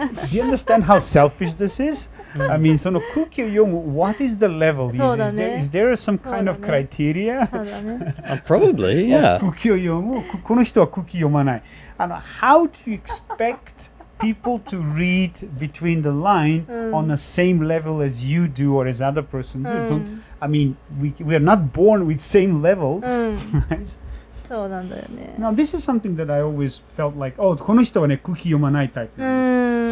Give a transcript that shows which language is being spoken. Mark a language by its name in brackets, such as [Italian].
[English] Do you understand how selfish this is? I mean, [Japanese] その空気を読む [English] what is the level? Is there some kind of criteria? [Japanese] そうだね。 [English] Probably, yeah. [Japanese] 空気を読むこの人は空気読まない。 [English] How do you expect people to read between the line on the same level as you do or as other person do? I mean, we are not born with same level, right? [Japanese] そうなんだよね。 [English] Now, this is something that I always felt like, oh, [Japanese] この人はね、空気読まないタイプなんです。